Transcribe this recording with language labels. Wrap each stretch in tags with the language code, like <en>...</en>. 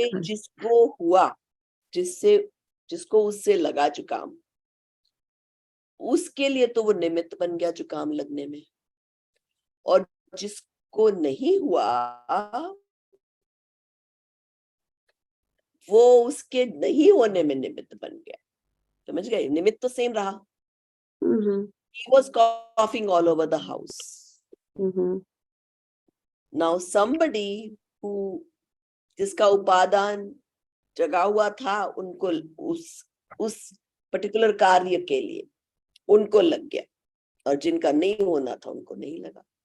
<hi>जिसको हुआ, जिसको उससे लगा जुकाम, उसके लिए तो वो निमित्त बन गया जुकाम लगने में, और जिसको नहीं हुआ वो उसके नहीं होने में निमित्त बन गया। समझ गए? निमित्त तो सेम रहा।</hi> <en>He was coughing all over the house. Now somebody who,</en> <hi>जिसका उपादान जगा हुआ था, उनको उस पर्टिकुलर कार्य के लिए उनको लग गया, और जिनका नहीं होना था उनको नहीं लगा।</hi>